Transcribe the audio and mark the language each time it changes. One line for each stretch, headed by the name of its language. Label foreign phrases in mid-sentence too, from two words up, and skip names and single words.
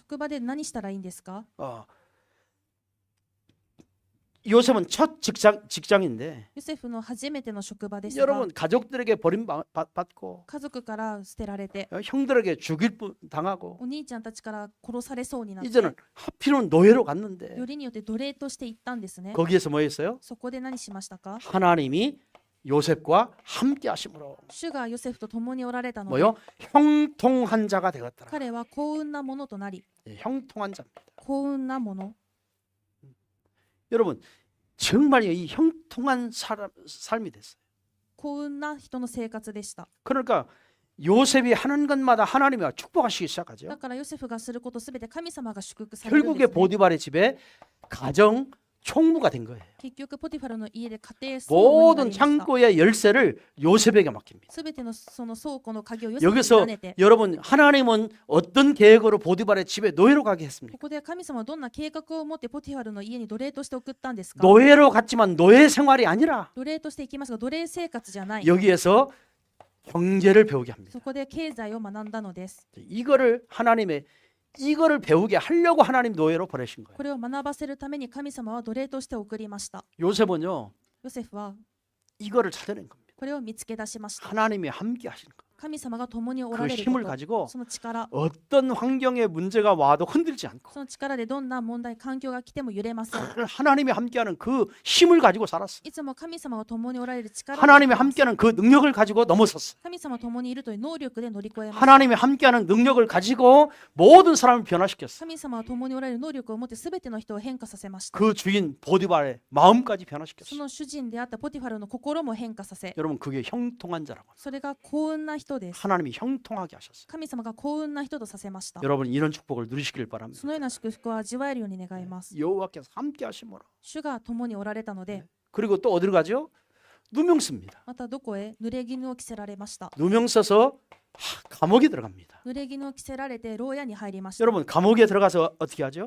Japanese: 職場で何したらいいんですか？
Korean: 요셉은 첫 직장인데
Japanese: ヨセフの初めての職場ですが、
Korean: 여러분 가족들에게 버림받고
Japanese: 家族から捨てられて、
Korean: 형들에게 죽일 당하고
Japanese: お兄ちゃんたちから殺されそうになって
Korean: 이제는 하필은 노예로 갔는데
Japanese: よりによって奴隷として行ったんですね。
Korean: 거기에서 뭐 했어요?
Japanese: そこで何しましたか？
Korean: 하나님이 요셉과 함께 하심으로
Japanese: 主がヨセフと共におられたので、
Korean: 뭐요? 형통한 자가 되었더라.
Japanese: 彼は幸運なものとなり、
Korean: 형통한 자입니다.
Japanese: 幸運なもの。
Korean: 여러분 정말 이 형통한 삶이 됐어요.
Japanese: 幸運な人の生活でした。
Korean: 그러니까 요셉이 하는 것마다 하나님이 축복하시기
Japanese: だ
Korean: 시작하죠.
Japanese: からヨセフがすることすべて神様が祝福されるん
Korean: 결국에
Japanese: です、ね。
Korean: 보디발의 집에 가정 총무가 된 거예요.
Japanese: 結局ポティファルの家で家庭総務になり
Korean: 모든
Japanese: ました。
Korean: 창고의 열쇠를 요셉에게 맡깁니다.
Japanese: すべてのその倉庫の鍵をヨセフに委
Korean: 여기서
Japanese: ねて、
Korean: 여러분 하나님은 어떤 계획으로 보디발의 집에 노예로 가게
Japanese: こ
Korean: 했습니까?
Japanese: こで神様はどんな計画を持ってポティファルの家に奴隷として送ったんですか？
Korean: 노예로 갔지만 노예 생활이 아니라
Japanese: 奴隷として行きますが奴隷生活じゃない。
Korean: 여기에서 경제를 배우게 합니다.
Japanese: そこで経済を学んだのです。
Korean: 이거를 배우게 하려고 하나님 노예로 보내신 거예요.
Japanese: これを学ばせるために神様は奴隷として送りました。
Korean: 요셉은요
Japanese: ヨセフは
Korean: 이거를 찾아낸 겁니다.
Japanese: これを見つけ出しました。
Korean: 하나님이 함께 하시는 것.
Japanese: 神様が共におら
Korean: 그
Japanese: れる
Korean: 힘을
Japanese: こと、
Korean: 가지고
Japanese: その力、
Korean: 어떤 환경의 문제가 와도 흔들지 않고
Japanese: その力でどんな問題、環境が来ても揺れません。
Korean: 하나님이 함께하는 그 힘을 가지고 살았어.
Japanese: いつも神様が共におられる力で
Korean: 하나님이
Japanese: 生きます。
Korean: 함께하는 그 능력을 가지고 넘어섰어.
Japanese: 神様共にいるという能力で乗り越えます。
Korean: 하나님이 함께하는 능력을 가지고 모든 사람을 변화시켰어.
Japanese: 神様は共におられる能力を持って全ての人を変化させました。
Korean: 그 주인 보디발의 마음까지
Japanese: そ
Korean: 변화시켰어.
Japanese: の主人であったポティファルの心も変化させ、
Korean: 여러분 그게 형통한 자라고.
Japanese: それが幸運な人です。
Korean: 하나님이 형통하게 하셨어요.
Japanese: 神様が幸運な人とさせました。
Korean: 여러분 이런 축복을 누리시길 바랍니다.
Japanese: そのような祝福を味わえるように願います。
Korean: 여호와께서 함께 하심으로.
Japanese: 主が共におられたので、
Korean: 그리고 또 어디로 가죠? 누명 씁니다.
Japanese: またどこへ？濡れ衣を着せられました。
Korean: 누명 써서 감옥에 들어갑니다.
Japanese: 濡れ衣を着せられて牢屋に入りました。
Korean: 여러분 감옥에 들어가서 어떻게 하죠?